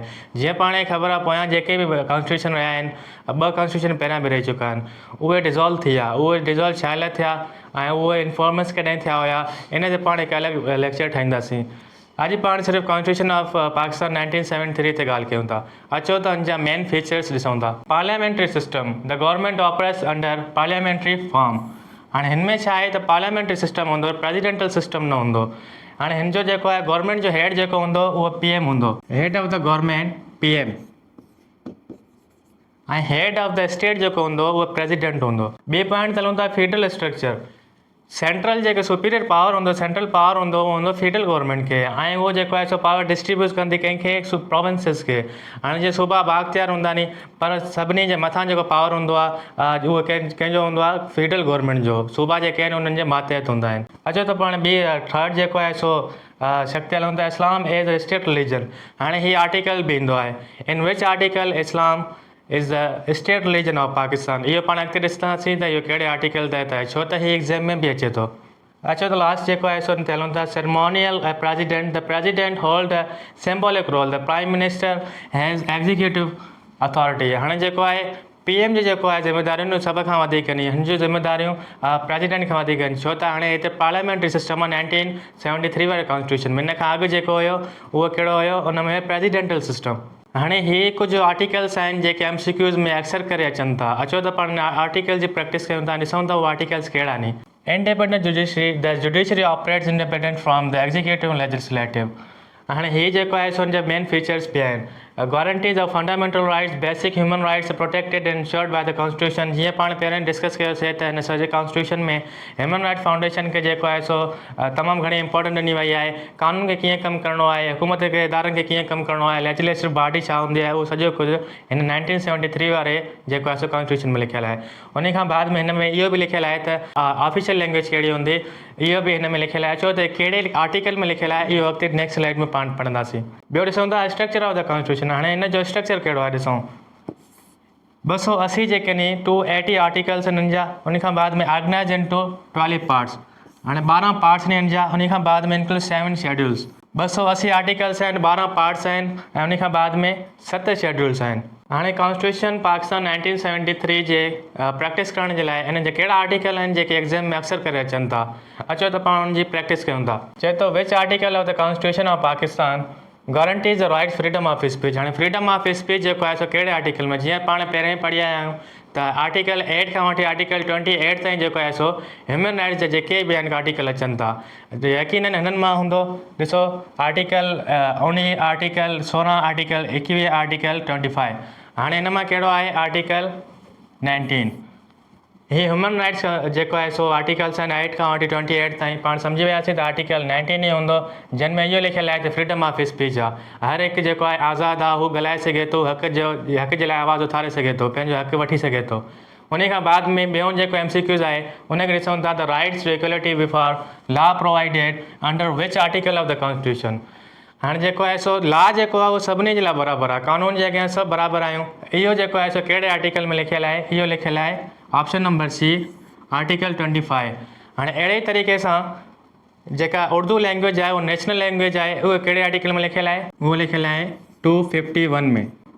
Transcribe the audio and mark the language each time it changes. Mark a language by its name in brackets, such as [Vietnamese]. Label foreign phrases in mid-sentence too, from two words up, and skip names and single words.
[Sindhi] जीअं पाण खे ख़बर आहे पोयां जेके बि कॉन्स्टिट्यूशन रहिया आहिनि, 2 कॉन्स्टिट्यूशन पहिरियां बि रही चुका आहिनि, उहे डिज़ोल्व थी विया। उहे डिज़ोल्व छा लाइ थिया ऐं उहे इन्फॉर्मेंस कॾहिं थिया हुया, इन ते पाण हिकु अलॻि लेक्चर ठाहींदासीं। अॼु पाण सिर्फ़ु [English] constitution of Pakistan 1973 [Sindhi] ते ॻाल्हि कयूं था। अचो त हिन जा [English] main features [Sindhi] ॾिसूं था। [English] Parliamentary system, the government operates under parliamentary form. [Sindhi] हाणे हिन में छा आहे त [English] parliamentary system [Sindhi] हूंदो, [English] presidential system [Sindhi] न हूंदो। हाणे हिन जो जेको आहे गवर्नमेंट जो हेड जेको हूंदो उहो PM हूंदो, [English] head of the government PM, ऐं head of the state [Sindhi] जेको हूंदो उहो प्रेसिडेंट हूंदो। ॿिए पॉइंट ते हलूं था [English] federal structure. [Sindhi] सेंट्रल जेको [English] superior power [Sindhi] हूंदो, [English] central power [Sindhi] हूंदो, उहो हूंदो [English] federal government [Sindhi] खे, ऐं उहो जेको आहे सो [English] power distribute [Sindhi] कंदी कंहिंखे प्रोविंसिस खे। हाणे जीअं सूबा बाख़्तियार हूंदा नी, पर सभिनी जे मथां जेको पावर हूंदो आहे उहो कंहिंजो हूंदो आहे [English] federal government [Sindhi] जो। सूबा जेके आहिनि उन्हनि जे मातहत हूंदा आहिनि। अचो त पाण ॿी थर्ड जेको आहे सो शक्ति हलूं था [English] Islam as a state religion. [Sindhi] हाणे हीअ आर्टिकल बि ईंदो आहे, [English] in which article Islam is the state religion of Pakistan. [Sindhi] इहो पाण अॻिते ॾिसंदासीं त इहो कहिड़े आर्टिकल तहत आहे, छो त हीअ एग्ज़ाम में बि अचे थो। अचो त लास्ट जेको आहे सो हिते हलूं था [English] ceremonial president. The president hold the symbolic role, the prime minister has executive authority. [Sindhi] हाणे जेको आहे PM जो जेको आहे ज़िम्मेदारियूं सभ खां वधीक आहिनि, हिन जूं ज़िम्मेदारियूं प्रेसिडेंट खां वधीक आहिनि, छो त हाणे हिते [English] parliamentary system [Sindhi] आहे 1973 वारे कॉन्स्टिट्यूशन में। हिन खां अॻु जेको हुयो उहो कहिड़ो हुयो, उन में [English] presidential system. [Sindhi] हाणे हीअ कुझु आर्टिकल्स आहिनि जेके MCQs में अक्सर करे अचनि था। अचो त पाण आर्टिकल जी प्रैक्टिस कयूं था, ॾिसूं था उहे आर्टिकल्स कहिड़ा आहिनि। [English] Independent judiciary, the judiciary operates independent from the executive legislative. [Sindhi] हाणे हीअ जेको आहे सो हुन जा [English] main features [Sindhi] बि आहिनि। [English] Guarantees of fundamental rights, basic human rights protected and insured by the constitution. [Sindhi] जीअं पाण पहिरियों डिस्कस कयोसीं त हिन सॼे कॉन्स्टिट्यूशन में [English] human right foundation [Sindhi] खे जेको आहे सो तमामु घणी इंपॉर्टेंट ॾिनी वई आहे। कानून खे कीअं कमु करिणो आहे, हुकूमत के इदारनि खे कीअं कमु करिणो आहे, [English] legislative body [Sindhi] छा हूंदी आहे, उहो सॼो कुझु हिन 1973 वारे जेको आहे सो कॉन्स्टिट्यूशन में लिखियलु आहे। उन खां बाद में हिन में इहो बि लिखियलु आहे त [English] official language [Sindhi] कहिड़ी हूंदी, इहो बि हिन में लिखियलु आहे। छो त कहिड़े आर्टिकल में लिखियलु आहे इहो अॻिते [English] next slide [Sindhi] में पाण पढ़ंदासीं। ॿियो ॾिसूं था [English] structure of the constitution. [Sindhi] हाणे हिन जो स्ट्रक्चर कहिड़ो आहे ॾिसूं। 280 जेके नी 280 आर्टिकल्स आहिनि हिन जा। उन खां बाद में [English] organize into 12 parts. [Sindhi] हाणे 12 पार्ट्स आहिनि हिन जा। उन खां बाद में [English] include 7 schedules. [Sindhi] 280 आर्टिकल्स आहिनि, 12 पार्ट्स आहिनि, ऐं उन खां बाद में 7 शेड्यूल्स आहिनि। हाणे कॉन्स्टिट्यूशन पाकिस्तान 1973 जे प्रैक्टिस करण जे लाइ हिन जा कहिड़ा आर्टिकल आहिनि जेके एग्ज़ाम में अक्सर करे अचनि था। अचो त पाण हुनजी प्रैक्टिस कयूं था। चए थो [English] which article of the constitution of Pakistan guarantees the right freedom of speech. [Sindhi] हाणे [English] freedom of speech [Sindhi] जेको आहे सो कहिड़े आर्टिकल में, जीअं पाण पहिरियों ई पढ़ी आया आहियूं त आर्टिकल 8 खां वठी आर्टिकल 28 ताईं जेको आहे सो [English] human rights [Sindhi] जा जेके बि आहिनि आर्टिकल अचनि था, यकीनन हिननि मां हूंदो। ॾिसो आर्टिकल 19, आर्टिकल 16, आर्टिकल 21, आर्टिकल 25। हाणे हिन मां कहिड़ो आहे आर्टिकल 19। हीअ [English] human rights [Sindhi] जेको आहे सो आर्टिकल्स आहिनि 8 खां वठी 28 ताईं। पाण सम्झी वियासीं त आर्टिकल 19 ई हूंदो, जिन में इहो लिखियलु आहे त [English] freedom of speech [Sindhi] आहे। हर हिकु जेको आहे आज़ादु आहे, हू ॻाल्हाए सघे थो, हक़ जे लाइ आवाज़ु उथारे सघे थो, पंहिंजो हक़ वठी सघे थो। उन खां बाद में ॿियो जेको MCQs आहे उनखे ॾिसूं था त [English] rights to equality before law provided under which article of the constitution. [Sindhi] हाणे जेको आहे सो लॉ जेको आहे उहो सभिनी जे लाइ बराबरि आहे, कानून जे अॻियां सभु बराबरि आहियूं। इहो जेको आहे सो कहिड़े आर्टिकल में लिखियलु आहे, इहो लिखियलु आहे [English] option number C [Sindhi] आर्टिकल 25। हाणे अहिड़े ई तरीक़े सां जेका [English] Urdu language [Sindhi] आहे उहो [English] national language [Sindhi] आहे, उहो कहिड़े आर्टिकल में लिखियलु आहे, उहो लिखियलु आहे 251 में।